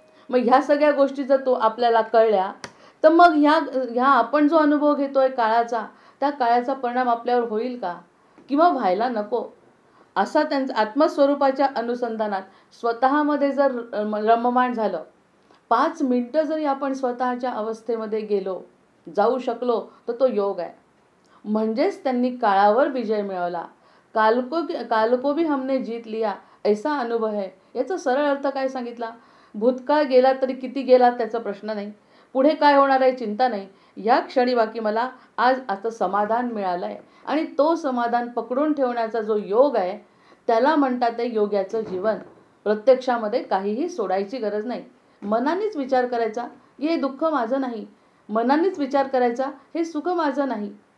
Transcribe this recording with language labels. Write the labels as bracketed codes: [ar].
[mr] मग ह्या सगळ्या गोष्टी जर तो आपल्याला कळल्या तर मग ह्या आपण जो अनुभव घेतोय काळाचा, त्या काळाचा परिणाम आपल्यावर होईल का किंवा व्हायला नको असा त्यांचा आत्मस्वरूपाच्या अनुसंधानात स्वतःमध्ये जर रममाण झालं, 5 मिनिटं जरी आपण स्वतःच्या अवस्थेमध्ये जाऊ शकलो तर तो योग आहे. म्हणजेच त्यांनी काळावर विजय मिळवला. [hi] काल को भी हमने जीत लिया ऐसा अनुभव है. [mr] याचा सरळ अर्थ काय सांगितला? भूतकाळ गेला तरी किती गेला त्याचा प्रश्न नाही, पुढे काय होणार आहे चिंता नाही. या क्षणी बाकी मला आज आता समाधान मिळालं आहे आणि तो समाधान पकडून ठेवण्याचा जो योग आहे त्याला म्हणतात ते योग्याचं जीवन. प्रत्यक्षामध्ये काहीही सोडायची गरज नाही. मनानेच विचार करायचा हे दुःख माझं नाही, मनानेच विचार करायचा हे सुख माझं नाही.